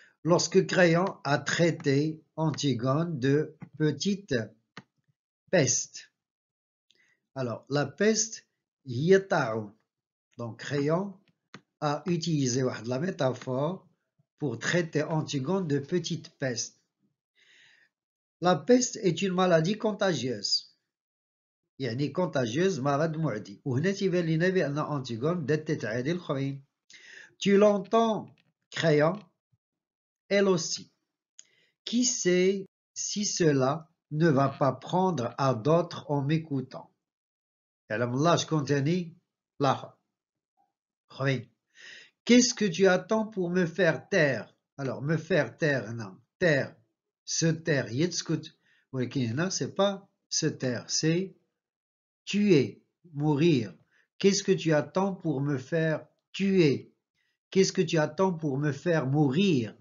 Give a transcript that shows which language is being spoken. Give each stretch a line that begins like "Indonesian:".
French: Lorsque Créon a traité Antigone de petite peste. Alors, la peste, yata'un. Donc, Créon a utilisé la métaphore pour traiter Antigone de petite peste. La peste est une maladie contagieuse.
Arabic: يعني contagieuse مرض معدي. وهنا تيبان لنا بأن أنتيغون بدات تتعادي الآخرين.
French: Tu l'entends, Créon, elle aussi. Qui sait si cela ne va pas prendre à d'autres en m'écoutant.
Arabic: يعلم الله شكون تاني الآخر.
French: Qu'est-ce que tu attends pour me faire taire? Alors, me faire taire, non. Taire, se taire, yetskut. ولكن c'est pas se taire, c'est tuer, mourir. Qu'est-ce que tu attends pour me faire tuer? Qu'est-ce que tu attends pour me faire mourir?